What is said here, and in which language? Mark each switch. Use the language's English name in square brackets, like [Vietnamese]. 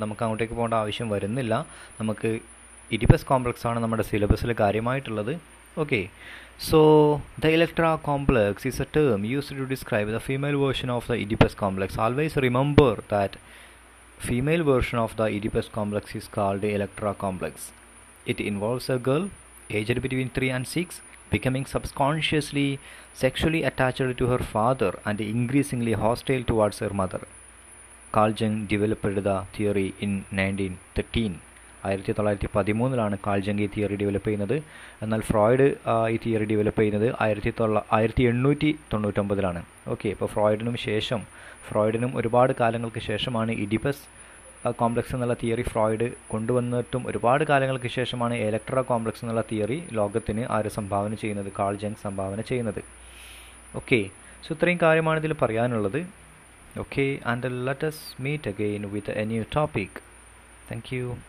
[Malayalam] നമുക്ക് അങ്ങോട്ടേക്ക് പോകേണ്ട ആവശ്യം വരുന്നില്ല. നമുക്ക് ഇഡിപ്പസ് കോംപ്ലക്സ് ആണ് നമ്മുടെ സിലബസിൽ കാര്യമായിട്ടുള്ളത്. [English] Okay, so the Electra complex is a term used to describe the female version of the Oedipus complex. Always remember that female version of the Oedipus complex is called Electra complex. It involves a girl aged between 3 and 6 becoming subconsciously sexually attached to her father and increasingly hostile towards her mother. Carl Jung developed the theory in 1913. [Malayalam] 1913 call Jung ഈ theory develop ചെയ്യുന്നത്. എന്നാൽ Freud ഈ theory develop ചെയ്യുന്നത് 1899. Okay, അപ്പോൾ ഫ്രോയിഡിനും ഒരുപാട് കാലങ്ങൾക്ക് ശേഷമാണ് Oedipus complex എന്നുള്ള തിയറി ഫ്രോയിഡ് കൊണ്ടുവന്നിട്ടും ഒരുപാട് കാലങ്ങൾക്ക് ശേഷമാണ് ഇലക്ട്രാ കോംപ്ലക്സ് എന്നുള്ള തിയറി ലോകത്തിന് ആര് സംഭാവന ചെയ്യുന്നത്? കാൾ ജങ് സംഭാവന ചെയ്യുന്നത്. ഓക്കെ, സോ ഇത്രയും കാര്യമാണ് ഇതിൽ പറയാനുള്ളത്. [English] Okay, and let us meet again with a new topic. Thank you.